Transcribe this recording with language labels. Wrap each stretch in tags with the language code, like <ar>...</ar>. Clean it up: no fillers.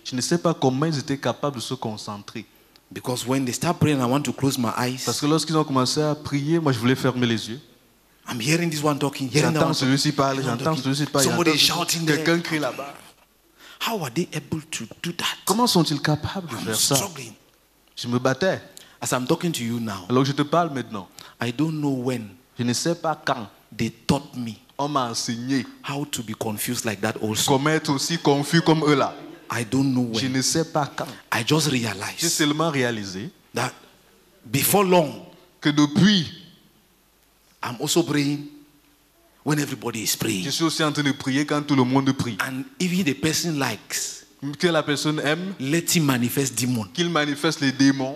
<fr>Je ne sais pas comment ils étaient capables de se concentrer.</fr> <en>because when they start praying, I want to close my eyes.</en> <fr>Parce que lorsqu'ils ont commencé à prier, moi je voulais fermer les yeux.</fr> <en>I'm hearing this one talking, hearing that</en> <fr>J'entends</fr> <en>one talking,</en> <fr>celui-ci parler,</fr> <en>hearing that</en> <fr>j'entends</fr> <en>one</en> <fr>celui-ci</fr> <en>talking.</en> <fr>parler.</fr> <en>Somebody is</en> <fr>j'entends</fr> <en>shouting there.</en> <fr>quelqu'un crie là-bas.</fr> <en>How are they able to do that?</en> <fr>Comment sont-ils capables de</fr> <en>I'm</en> <fr>faire ça?</fr> <en>struggling.</en> <fr>Je me battais.</fr> <en>As I'm talking to you now,</en> <fr>Alors que je te parle maintenant,</fr> <en>I don't know when</en> <fr>je ne sais pas quand</fr> <en>they taught me</en> <fr>On m'a enseigné</fr> <en>how to be confused like that also.</en> <fr>comment être aussi confus comme eux là.</fr> <en>I don't know</en> <fr>Je</fr> <en>when.</en> <fr>ne sais pas quand.</fr> <en>I just</en> <fr>J'ai</fr> <en>realized</en> <fr>seulement réalisé</fr> <en>that before long,</en> <fr>que depuis,</fr> <en>I'm also praying when everybody is praying.</en> <fr>je suis aussi en train de prier quand tout le monde prie.</fr> <en>And if the person likes,</en> <fr>Que la personne aime,</fr> <en>let him manifest demon.</en> <fr>qu'il manifeste les démons,</fr>